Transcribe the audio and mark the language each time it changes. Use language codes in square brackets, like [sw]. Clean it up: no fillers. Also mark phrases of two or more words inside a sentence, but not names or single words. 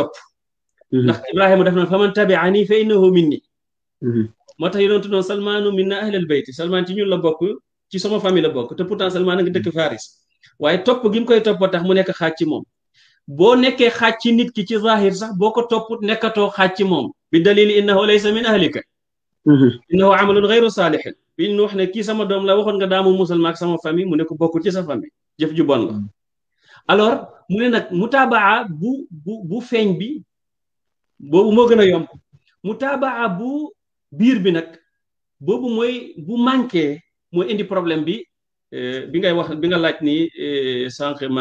[wo] topp ndax Ibrahima def na [ar] فمن تبعني فإنه مني [wo] moo tax yonentu noon [ar] سلمان منا أهل البيت [wo] Salmaan ci ñun la bokk ci sama famille la bokk te pourtant Salmaan a ngi dëkk Faris waaye topp gi mu koy topp tax mu nekk xaaj ci moom boo nekkee xaaj ci nit ki ci zahir sax boo ko topput nekkatoo xaaj ci moom bi dalili [ar] إنه ليس من أهلك إنه عمل غير صالح [wo] bi ñu wax ne kii sama doom la waxoon nga daamu musal maak sama famille mu ne ko bokkul ci sa famille jëf ju bon la alors mu ne nag mutaabaa bu feeñ bi boobu moo gën a yomb mutaabaa bu biir bi nag boobu mooy bu manqué mooy indi problème bi ngay wax bi nga laaj ni sànq